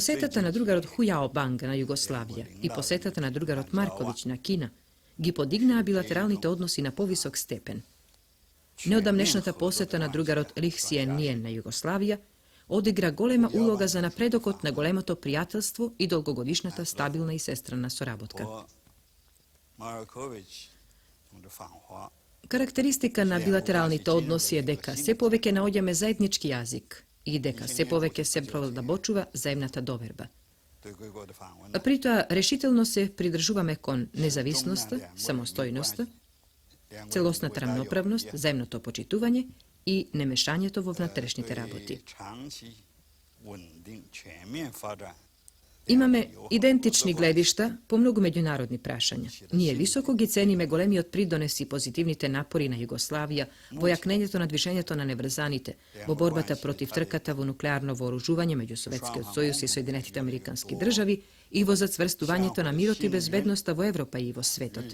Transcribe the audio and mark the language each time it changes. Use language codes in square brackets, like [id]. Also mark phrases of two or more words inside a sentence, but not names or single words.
[mk] Посетата на другарот Хујао Банг на Југославија и посетата на другарот Марковиќ на Кина ги подигнаа билатералните односи на повисок степен. Неодамнешната посета на другарот Лих Сиен Ниен на Југославија одигра голема улога за напредокот на големото пријателство и долгогодишната стабилна и сестрана соработка. [zh] 和马尔科维奇同志访华， [mk] Карактеристика на билатералните односи е дека се повеќе наоѓаме заеднички јазик и дека се повеќе се продлабочува заемната доверба. [zh] 对贵国的访问呢， [mk] При тоа решително се придржуваме кон независноста, самостојноста, [zh] 两国 [mk] целосната рамноправност, заемното почитување и немешањето во внатрешните работи. [zh] 长期稳定全面发展。 [mk] Имаме идентични гледишта по многу меѓународни прашања. Ние високо ги цениме големиот придонес и позитивните напори на Југославија во јакнењето на движењето на неврзаните, во борбата против трката во нуклеарно вооружување меѓу Советскиот сојуз и Соединетите американски држави и во зацврстувањето на мирот и безбедноста во Европа и во светот.